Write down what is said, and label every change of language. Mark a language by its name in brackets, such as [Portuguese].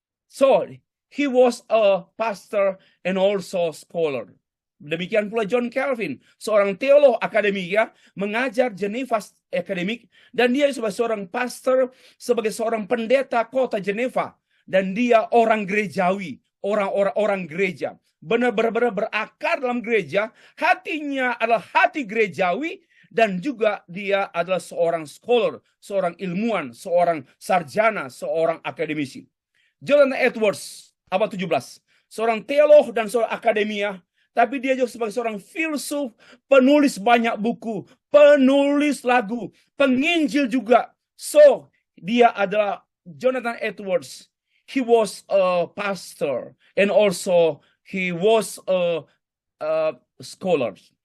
[English] So, he was a pastor and also scholar. [Indonesian] Demikian pula John Calvin, seorang teolog akademika, mengajar Geneva Academic, dan dia sebagai seorang pastor, sebagai seorang pendeta kota Geneva, dan dia orang gerejawi, orang gereja, benar-benar berakar dalam gereja, hatinya adalah hati gerejawi, dan juga dia adalah seorang scholar, seorang ilmuwan, seorang sarjana, seorang akademisi. Jonathan Edwards, abad 17, seorang teolog dan seorang akademia, tapi dia juga sebagai seorang filsuf, penulis banyak buku, penulis lagu, penginjil juga. So, dia adalah Jonathan Edwards. [English] He was a pastor and also he was a scholar.